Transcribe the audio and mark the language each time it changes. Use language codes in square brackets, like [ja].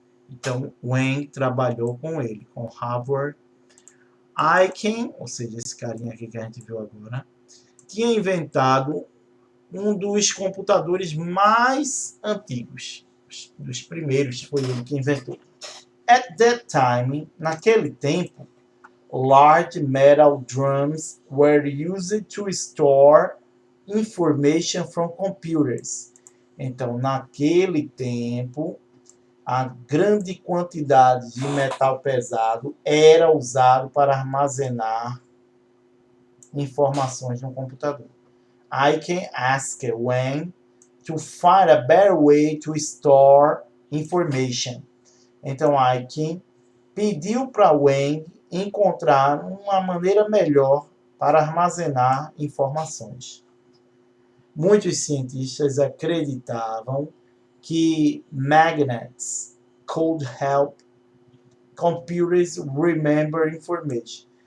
[pt] Então, Wang trabalhou com ele, com Harvard Aiken, ou seja, esse carinha aqui que a gente viu agora, tinha inventado um dos computadores mais antigos, dos primeiros, foi ele que inventou. [en] At that time, [pt] naquele tempo, [en] large metal drums were used to store information from computers. [pt] Então, naquele tempo, a grande quantidade de metal pesado era usado para armazenar informações no computador. [en] I can ask Wang to find a better way to store information. [pt] Então, Aiken pediu para Wang encontrar uma maneira melhor para armazenar informações. Muitos cientistas acreditavam que [en] magnets could help computers remember information.